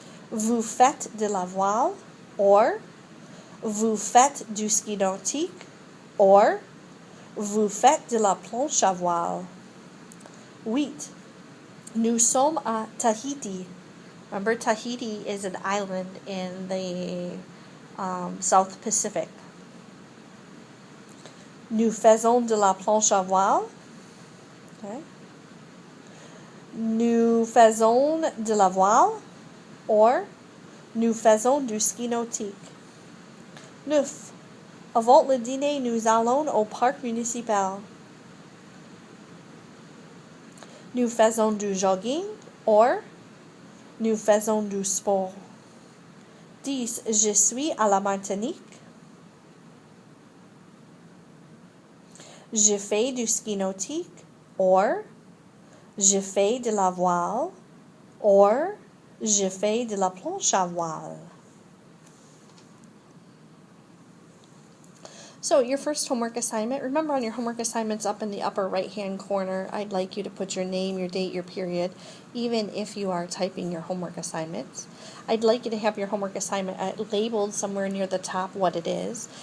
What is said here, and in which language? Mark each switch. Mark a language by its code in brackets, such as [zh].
[fr] Vous faites de la voile or vous faites du ski nautique or vous faites de la planche à voile. 8. Nous sommes à Tahiti. [en] Remember, Tahiti is an island in the South Pacific. [fr] Nous faisons de la planche à voile. Okay. Nous faisons de la voile or nous faisons du ski nautique. 9. Avant le dîner, nous allons au parc municipal. Nous faisons du jogging or nous faisons du sport. 10. Je suis à la Martinique. Je fais du ski nautique or je fais de la voile or je fais de la planche à voile. [en] So your first homework assignment, remember on your homework assignments up in the upper right-hand corner, I'd like you to put your name, your date, your period, even if you are typing your homework assignments. I'd like you to have your homework assignment labeled somewhere near the top what it is.